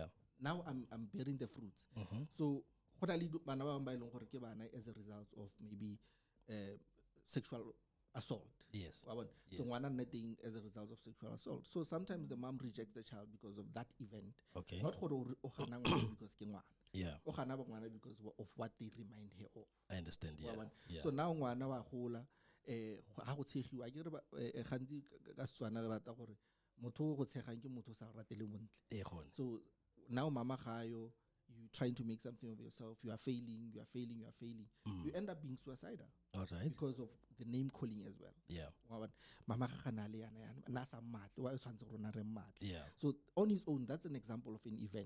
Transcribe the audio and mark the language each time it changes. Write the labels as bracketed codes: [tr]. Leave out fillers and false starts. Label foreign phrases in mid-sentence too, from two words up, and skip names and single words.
[en] Now I'm bearing the fruits. So, as a result of maybe sexual assault. Yes. So one nothing as a result of sexual assault. So sometimes the mom rejects the child because of that event. Okay. Not because yeah. Because of what they remind her of. I understand. Yeah. Yeah. So now [tn] ngwana wa gola ha go tshegiwa a kere gantsi ka Setswana re rata gore motho go tshegang ke motho sa ratele bontle. [en] So now [tn] mama gayo, [en] you trying to make something of yourself, you are failing. You end up being suicidal. All right. Because of the name calling as well. Yeah. Mama yeah. So on his own, that's an example of an event.